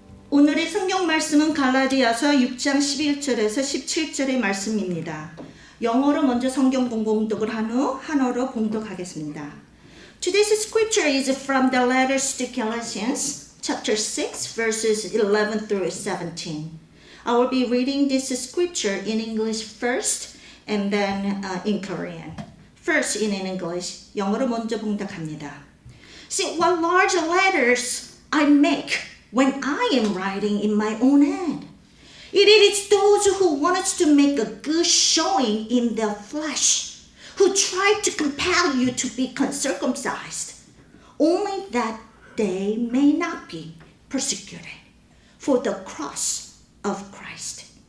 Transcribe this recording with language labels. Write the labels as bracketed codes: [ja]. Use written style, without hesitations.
[ko] 오늘의 성경 말씀은 갈라디아서 6장 11절에서 17절의 말씀입니다. 영어로 먼저 성경 봉독을 한 후 한어로 봉독하겠습니다. [en] Today's scripture is from the letters to Galatians, chapter 6, verses 11 through 17. I will be reading this scripture in English first and then in Korean. First in English, [ko] 영어로 먼저 봉독합니다. [en] See what large letters I make when I am writing in my own hand. It is those who want us to make a good showing in their flesh, who try to compel you to be circumcised, only that they may not be persecuted for the cross of Christ.